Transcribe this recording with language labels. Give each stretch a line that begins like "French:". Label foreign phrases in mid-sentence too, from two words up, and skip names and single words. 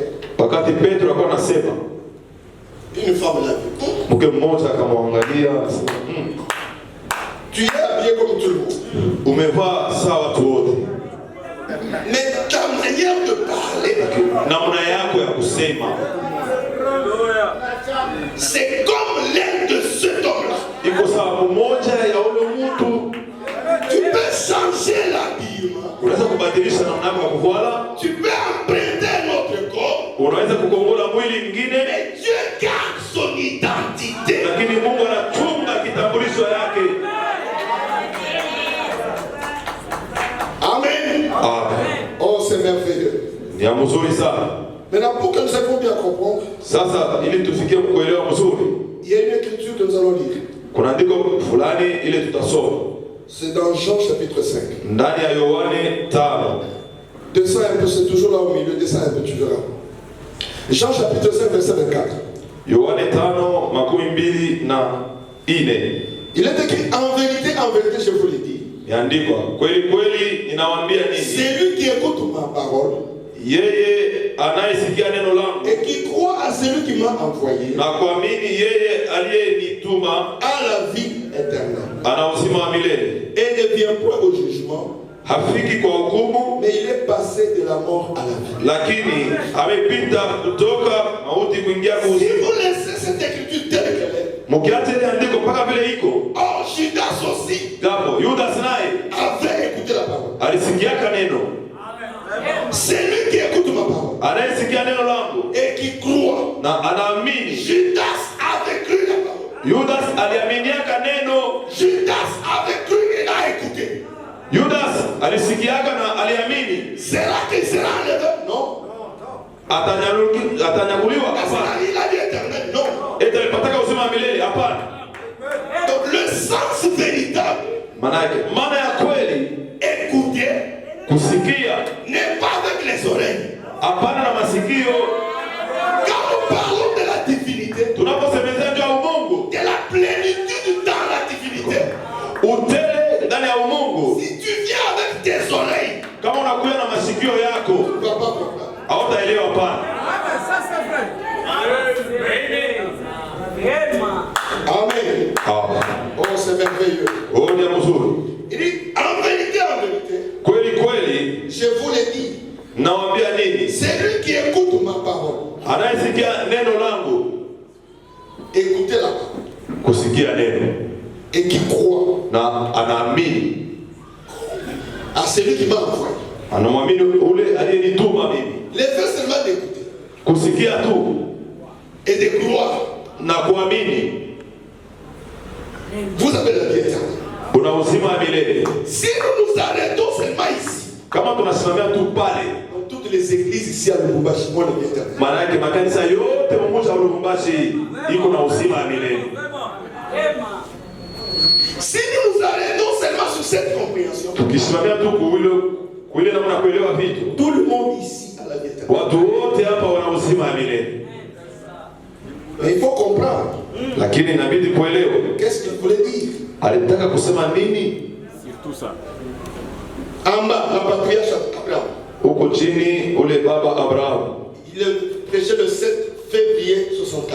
Swahili: Wakati Petro alikuwa anasema,
French: une femme l'a vu.
Swahili: mke mmoja akamwangalia akasema,
French: Tu es habillé comme tout le monde.
Swahili: umevaa sawa watu wote.
French: Mais ta manière de parler,
Swahili: Namna yako ya kusema.
French: c'est comme l'air de cet homme-là.
Swahili: Iko sawa mmoja ya ule mtu.
French: Tu peux changer l'habillement.
Swahili: Unaweza kubadilisha namna yako ya kuvala.
French: Tu peux emprunter notre corps.
Swahili: Unaweza kukongola mwili mwingine.
French: Mais Dieu garde son identité.
Swahili: Lakini Mungu anachunga kitambulisho yake. Amen. Amen.
French: Oh, c'est merveilleux.
Swahili: Ni mzuri sana.
French: Maintenant, pour que nous puissions bien comprendre,
Swahili: Sasa ili tufikie kuelewa mzuri,
French: il y a une écriture que nous allons lire.
Swahili: kuna andiko fulani ile tutasoma.
French: C'est dans Jean chapitre 5.
Swahili: Ndani ya Yohane 5.
French: Descends un peu, c'est toujours là au milieu, descends un peu, tu verras. Jean chapitre 5, verset 24.
Swahili: Yohane 5 makumi mbili na ine.
French: Il est écrit, en vérité, je vous le dis.
Swahili: Yaandikwa, kweli kweli ninawaambia nini?
French: C'est lui qui écoute ma parole
Swahili: Yeye anayesikia neno langu
French: et qui croit à celui qui m'a envoyé
Swahili: na kuamini yeye aliyenituma
French: a la vie éternelle.
Swahili: ana uzima wa milele.
French: Et ne vient point au jugement,
Swahili: Hafiki kwa hukumu,
French: mais il est passé de la mort à la vie.
Swahili: lakini amepita kutoka mauti kuingia
French: Si
Swahili: kuzimu.
French: vous laissez cette écriture telle qu'elle est,
Swahili: Mkiacha ile andiko mpaka vile iko,
French: oh, Judas aussi
Swahili: japo Yudas naye
French: avait écouté la parole.
Swahili: alisikiaka neno.
French: C'est lui qui écoute ma parole
Swahili: Anayesikia neno langu
French: et qui croit.
Swahili: na anaamini.
French: Judas avait cru la parole.
Swahili: Yudas aliaminiaka neno.
French: Judas avait cru et l'a écouté.
Swahili: Yudas alisikiaka na aliamini.
French: C'est là qu'il sera enlevé? Non.
Swahili: Atanyakuliwa?
French: Parce
Swahili: Hapana.
French: qu'il a la vie éternelle? Non.
Swahili: Eti alipataka uzima wa milele? Hapana.
French: Donc le sens véritable,
Swahili: Manake maana ya kweli
French: écouter,
Swahili: kusikia,
French: n'est pas avec les oreilles.
Swahili: hapana na masikio.
French: Quand nous parlons de la divinité,
Swahili: Tunaposemezea juu ya umungu,
French: de la plénitude dans la divinité,
Swahili: utele ndani ya umungu,
French: si tu viens avec tes oreilles,
Swahili: kama unakuja na masikio yako,
French: tu ne vas pas comprendre.
Swahili: hautaelewa. Hapana. Amen.
French: Oh, c'est merveilleux.
Swahili: Oh, ni mzuri.
French: Il dit, en vérité,
Swahili: Kweli kweli
French: je vous l'ai dit,
Swahili: nawaambia nini?
French: c'est lui qui écoute ma parole.
Swahili: Anayesikia neno langu,
French: Écoutez la parole.
Swahili: kusikia neno
French: Et qui croit
Swahili: na anaamini,
French: à celui qui m'a envoyé.
Swahili: anamwamini ule aliyenituma mimi.
French: Les faits seulement d'écouter
Swahili: Kusikia tu
French: et de croire.
Swahili: na kuamini,
French: Vous avez la vie éternelle.
Swahili: kuna uzima wa milele.
French: Si nous nous arrêtons seulement ici,
Swahili: Kama tunasimamia tu pale,
French: dans toutes les églises ici à Lubumbashi, moi la vie éternelle.
Swahili: maana yake makanisa yote mmoja wa Lubumbashi iko na uzima wa milele.
French: Si nous nous arrêtons seulement sur cette compréhension,
Swahili: Tukisimamia tu kuile namna kuelewa vitu,
French: tout le monde ici a la vie éternelle.
Swahili: watu wote hapa wana uzima wa milele.
French: Mais il faut comprendre.
Swahili: Lakini inabidi kuelewa
French: Qu'est-ce qu'il voulait dire?
Swahili: alitaka kusema nini.
French: En bas, la patriarche Abraham.
Swahili: Huko chini ule baba Abraham,
French: Il est prêché le 7 février 64.